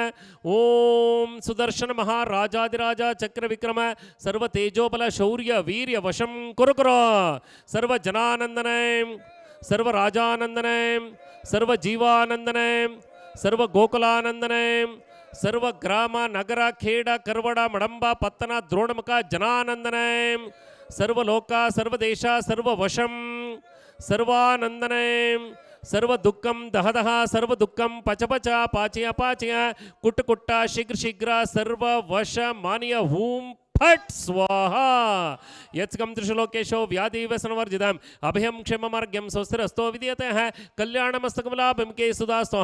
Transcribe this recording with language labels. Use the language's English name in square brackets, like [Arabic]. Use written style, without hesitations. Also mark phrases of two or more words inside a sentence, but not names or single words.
[Sanskrit] ಓಂ ಸುದರ್ಶನ ಮಹಾರಾಜಾದಿರಾಜ ಚಕ್ರ ವಿಕ್ರಮ ಸರ್ವ ತೇಜೋಬಲ ಶೌರ್ಯ ವೀರ್ಯ ವಶಂ ಕುರುಕುರ ಸರ್ವ ಜನಾನಂದನಂ ಸರ್ವ ರಾಜಾನಂದನಂ ಸರ್ವ ಜೀವಾನಂದನಂ ಸರ್ವ ಗೋಕುಲಾನಂದನಂ ಸರ್ವ ಗ್ರಾಮ ನಗರ ಖೇಡ ಕರ್ವಡ ಮಡಂಬ ಪತ್ತನ ದ್ರೋಣಮುಖ ಜನಾನಂದನಂ ಸರ್ವಲೋಕ ಸರ್ವದೇಶ ಸರ್ವವಶಂ ಸರ್ವಾನಂದನಂ ಸರ್ವ ದುಃಖಂ ದಹದಹ ಸರ್ವ ದುಃಖಂ ಪಚಪಚ ಪಾಚಯ ಪಾಚಯ ಕುಟ್ಟ ಕುಟ್ಟ ಶೀಘ್ರ ಶೀಘ್ರ ಸರ್ವ ವಶ ಮಾನಿಯ ಹೂಂ ಫಟ್ ಸ್ವಾಹ ಯತ್ಕಂ ತ್ರಿಶಲೋಕೇಶೋ ವ್ಯಾಧಿ ವ್ಯಸನವರ್ಜಿತಂ ಅಭಯಂ ಕ್ಷೇಮಮಾರ್ಗ್ಯಂ ಸ್ವಸ್ತಿರಸ್ತೋ ವಿದ್ಯತಃ ಕಲ್ಯಾಣಮಸ್ತಕಮಲಾಭಂ ಕೆ ಸುಧಾಸ್ತೋಃ